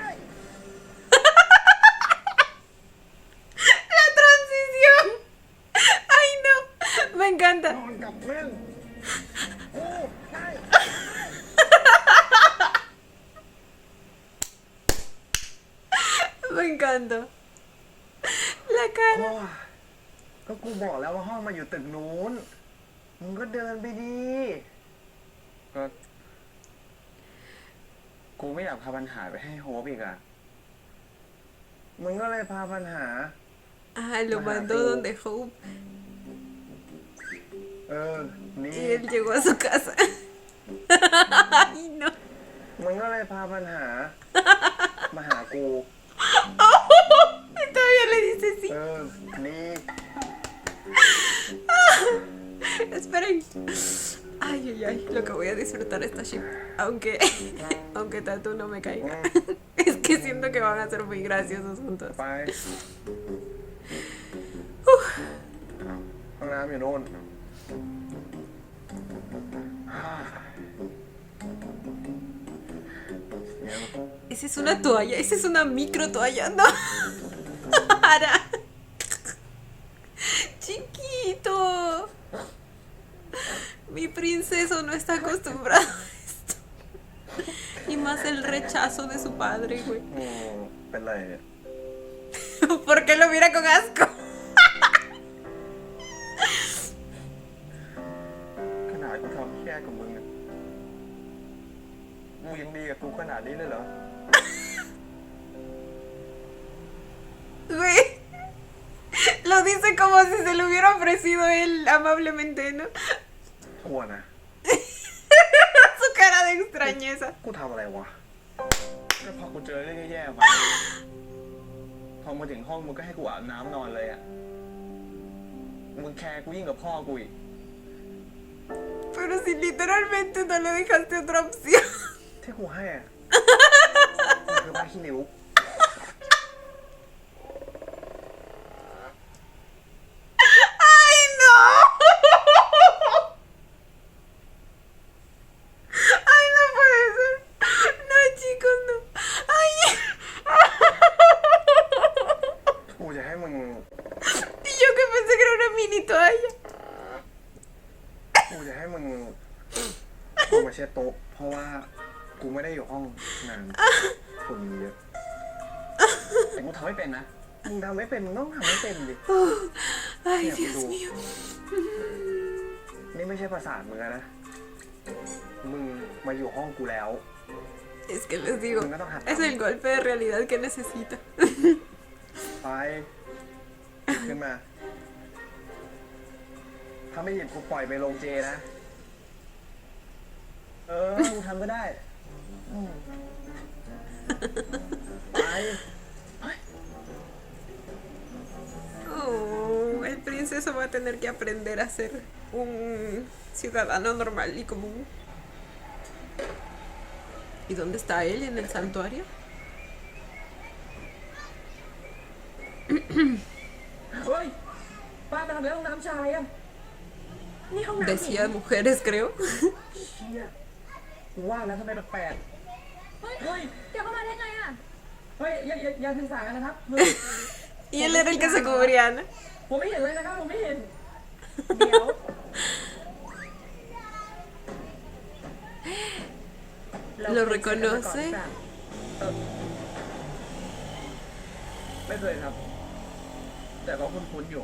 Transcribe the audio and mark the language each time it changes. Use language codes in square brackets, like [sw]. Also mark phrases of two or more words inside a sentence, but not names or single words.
[es] La transición. Ay, no. Me encanta. [th] นอนกับมึงกูได้ [es] Me encanta. La cara. [th] ก็กูบอกแล้วว่าห้องมาอยู่ตึกนู้นมึงก็เดินไปดี ก็ กูไม่อยากพาปัญหาไปให้โฮปอีกอ่ะ มึงก็เลยพาปัญหา [es] Lo mandó donde Hope [th] นี่ [es] y él llegó a su casa. Ay, no. [th] มึงก็เลยพาปัญหา มาหากู [es] Y todavía le dice sí. [th] นี่ [es] Esperen. Ay, ay, ay. Lo que voy a disfrutar esta ship. Aunque Tatu no me caiga. Es que siento que van a ser muy graciosos juntos. [th] ไปห้องน้ำอยู่โน่น [es] Esa es una toalla. Esa es una micro toalla. No. Ara. Chiquito. Mi princeso no está acostumbrado a esto. Y más el rechazo de su padre, güey. [th] เป็นไรเนี่ย [es] ¿Por qué lo mira con asco? [th] ขนาดกูทำแค่กับมึงอะมึงยังดีกับกูขนาดนี้เลยเหรอ [es] Güey. Lo dice como si se lo hubiera ofrecido él amablemente, ¿no? [th] กลัวนะ [es] Su cara de extrañeza. [th] กูทำอะไรวะ ก็พอกูเจอเรื่องแย่ๆมาพอมาถึงห้องมึงก็ให้กูอาบน้ำนอนเลยอ่ะ มึงแคร์กูยิ่งกับพ่อกูอีก [es] Pero si literalmente no le dejaste otra opción. [th] ที่กูให้อะมันคือผ้าขี้ริ้ว [es] ¡Ay, no! ¡Ay, no puede ser! No, chicos, no. ¡Ay! [th] กูจะให้มึง [es] Y yo que pensé que era una mini toalla. [th] กูจะให้มึงเอามาเช็ดโต๊ะ เพราะว่ากูไม่ได้อยู่ห้องนานฝุ่นมีเยอะ แต่กูทำไม่เป็นนะ มึงทำไม่เป็น มึงต้องทำให้เป็นดิ [es] Ay, Mira, Dios tú. mío. [th] นี่ไม่ใช่ประสาทมึงนะ มึงมาอยู่ห้องกูแล้ว [es] Es que les digo, es el golpe de realidad que necesita. [th] ไปหยิบขึ้นมา ถ้าไม่หยิบกูปล่อยไปลงเจนะ มึงทำก็ได้ไป [es] Oh, el princeso va a tener que aprender a ser un ciudadano normal y común. ¿Y dónde está él? ¿En el santuario? [th] เฮ้ย ป้าไปทำอะไรห้องน้ำชายอ่ะ นี่ห้องน้ำ [es] Decía mujeres, creo. [th] เชี่ยกูว่าแล้วทำไมแปลก เฮ้ยเดี๋ยวเข้ามาได้ไงอ่ะ ๆเฮ้ยอย่าสื่อสารกันนะครับ [es] Y él era el que se cubría, ¿no? [th] ผมไม่เห็นเลยนะครับ ผมไม่เห็น เดี๋ยว [es] Lo reconoce. [th] ไม่เคยครับ แต่ก็คุ้นๆอยู่